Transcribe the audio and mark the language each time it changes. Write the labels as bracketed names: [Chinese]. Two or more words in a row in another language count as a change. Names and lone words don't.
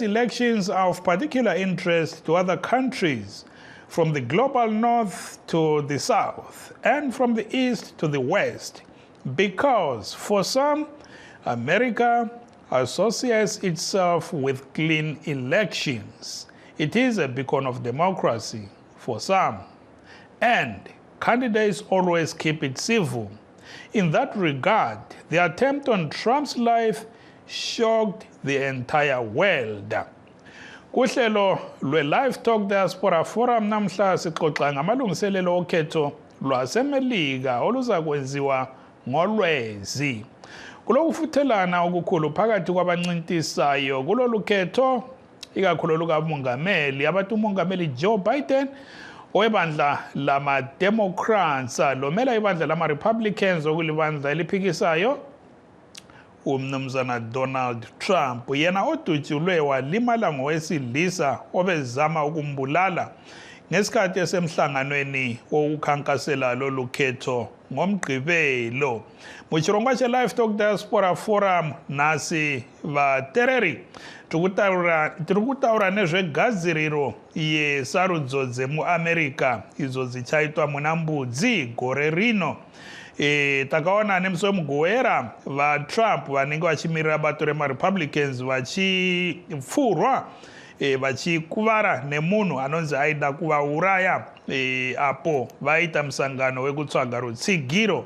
[English] elections are of particular interest to other countries, from the global north to the south, and from the east to the west, because for some, America associates itself with clean elections. It is a beacon of democracy for some, and candidates always keep it civil. In that regard, the attempt on Trump's life shocked the entire world." [North Ndebele] Kuhlelo lwe-Livetalk Diaspora Forum namhla sixoxa ngamalungiselelo okhetho lwasemelika oluza kwenziwa ngoLwezi. Kulo kufuthelana okukhulu phakathi kwabancintisayo kulolu khetho, ikakhulu lukamongameli, abathi umongameli Joe Biden owebandla lama-Democrats lomela ibandla lama-Republicans okulibandla eliphikisayo uMnumzana Donald Trump, yena odutshulwe walimala ngowesilisa obezama ukumbulala ngesikhathi esemhlanganweni wokukhankasela lolu khetho ngomgqibelo. [Shona] Muchirongwa che-Livetalk Diaspora Forum nasi vatereri tiri kutaura nezvegadziriro yesarudzo dzemuamerica idzo dzichaitwa muna Mbudzi gore rino. Takaona nemusi wemugowera vaTrump vanenge vachimirira bato remaRepublicans vachifurwa vachikuvara nemunhu anonzi aida kuvauraya apo vaita musangano wekutsvaga rutsigiro.